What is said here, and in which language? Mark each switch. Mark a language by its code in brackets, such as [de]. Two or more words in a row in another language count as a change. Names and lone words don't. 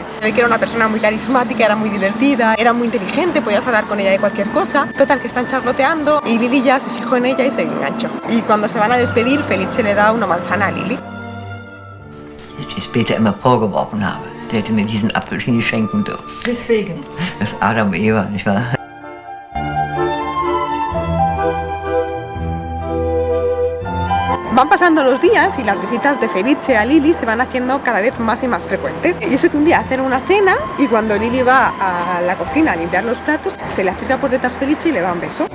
[es] Ve que era una persona muy carismática, era muy divertida, era muy inteligente, podías hablar con ella de cualquier cosa. Total, que están charloteando y Lily ya se fijó en ella y se enganchó. Y cuando se van a despedir, Felice le da una manzana a Lily. [de] Ich später immer vorgeworfen habe, der hätte mir diesen Apfel nie schenken dürfen. Deswegen. Das ist Adam und Eva, nicht wahr? [es] Van pasando los días y las visitas de Felice a Lily se van haciendo cada vez más y más frecuentes. Y eso que un día hacen una cena y cuando Lily va a la cocina a limpiar los platos, se le acerca por detrás Felice y le da un beso.